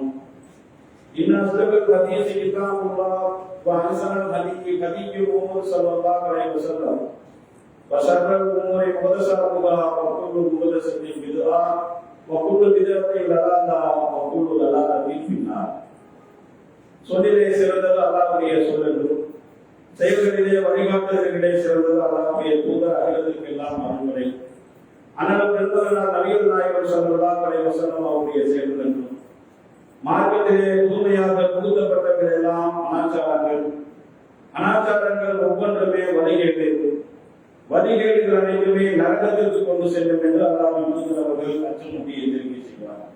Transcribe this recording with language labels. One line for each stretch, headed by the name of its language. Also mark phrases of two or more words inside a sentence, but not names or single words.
Arabic: إن أصدق الحديث كتاب الله وأحسن الهدي هدي محمد صلى الله عليه وسلم وشر الأمور محدثاتها وكل محدثة بدعة وكل بدعة ضلالة وكل ضلالة في النار.
Tamil: சொல்லிலே சிறந்தது அல்லாஹ்வுடைய சொல் என்றும் செயல்களிலே வழிகாட்டுதல்களிலே சிறந்தது அல்லாஹ்வுடைய தூதர் அகிலத்திற்கு எல்லாம் அருள்முறை அண்ணல் பெருந்தவர்கள் நபிகள் நாயகம்
Arabic: صلى الله عليه وسلم
Tamil: அவருடைய செயல்கள் என்றும் மார்க்கத்திலே புதுமையாக புகுத்தப்பட்டவர்கள் எல்லாம் அனாச்சாரங்கள் ஒவ்வொன்றுமே வழிகேடுகள் அனைத்துமே நரகத்திற்கு கொண்டு செல்லும் என்று அல்லாஹ்வின் தூதர் அவர்கள் அச்சமூட்டி எச்சரிக்கை செய்வார்கள்.